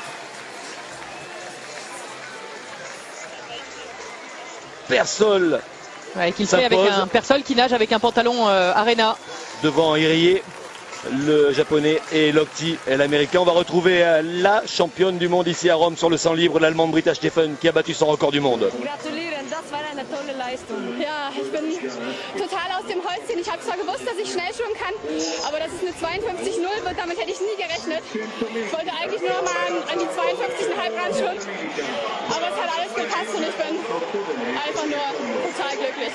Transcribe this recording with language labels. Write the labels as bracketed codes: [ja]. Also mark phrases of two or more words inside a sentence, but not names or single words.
[fr] Persol Qu'il fait avec un Persol qui nage avec un pantalon Arena. Devant Irie, le japonais, et Lochte, l'américain. On va retrouver la championne du monde ici à Rome sur le 100 libre, l'allemande Britta Steffen, qui a battu son record du monde. [de] Gratulieren, das war eine tolle Leistung. Ja, ich bin total aus dem Häuschen. Ich habe zwar gewusst, dass ich schnell schwimmen kann, aber dass es eine 52,0 wird, damit hätte ich nie gerechnet. Ich wollte eigentlich nur noch mal an die 52,5 ran schwimmen, aber es hat alles gepasst und ich bin einfach nur total glücklich.